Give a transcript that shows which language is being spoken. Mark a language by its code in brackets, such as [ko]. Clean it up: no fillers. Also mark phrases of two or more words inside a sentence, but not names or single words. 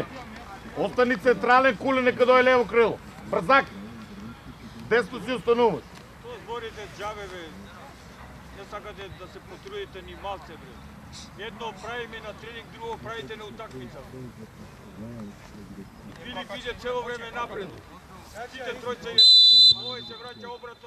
[mk] Остани централен, Куле, нека дојде лево крило. Брзак! Десно си остануваш. Тоа зборите џабе, бе. Не сакате да се потрудите ни малце, бре. Едно правиме на тренинг, друго правите на утакмица. [sr] Filip ide celo vreme napred. [mk] Сите тројца идете. [sr] Ovaj se vraća obratno.